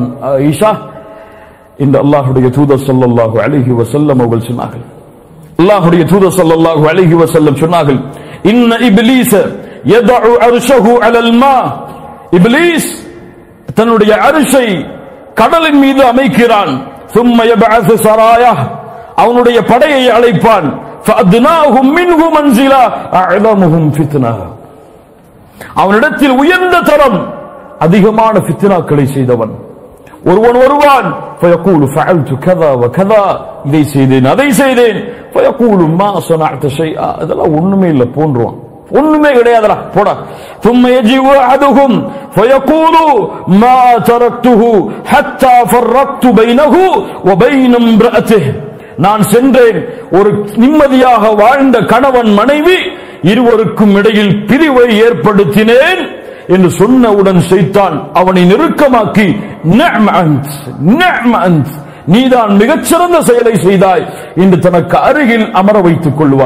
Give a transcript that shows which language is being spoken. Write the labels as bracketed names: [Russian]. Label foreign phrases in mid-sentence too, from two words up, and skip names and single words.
[Tamil] ஆயிஷா, இந்த அல்லாஹ்வுடைய தூதர் [Arabic] صلى الله عليه وسلم [Tamil] அவர்கள் சொன்னார்கள், அல்லாஹ்வுடைய தூதர் [Arabic] صلى الله عليه وسلم [Tamil] சொன்னார்கள், [Arabic] إن إبليس يضع عرشه على الماء, [Tamil] இப்லீஸ் தன்னுடைய அர்ஷை கடலின் மீது அமைக்கிறான். [Arabic] ثم يبعث سراياه, [Tamil] அவனுடைய படையை அழைப்பான். [Arabic] فأدناهم منه منزلا أعظمهم فتنة, [Tamil] அவனிடத்தில் உயர்ந்த தரம் அதிகமான ஃபித்னாக்களை செய்தவன் ஒருவன் வருவான். [Arabic] فيقول فعلت كذا وكذا, [Tamil] இதை செய்தேன் அதை செய்தேன். [Arabic] فيقول ما صنعت شيئا, [Tamil] அதெல்லாம் ஒண்ணுமே இல்ல போன்றுவான், ஒண்ணுமே கிடையாதுடா போடா. [Arabic] ثم يجيء أحدهم فيقول ما تركته حتى فرقت بينه وبين امرأته, [Tamil] நான் சென்றேன், ஒரு நிம்மதியாக வாழ்ந்த கணவன் மனைவி இருவருக்கும் இடையில் பிரிவை ஏற்படுத்தினேன் என்று சொன்னவுடன் ஷைத்தான் அவனை நெருக்கமாக்கி நீதான் மிகச்சிறந்த செயலை செய்தாய் என்று தனக்கு அருகில் அமர வைத்துக் கொள்வான்.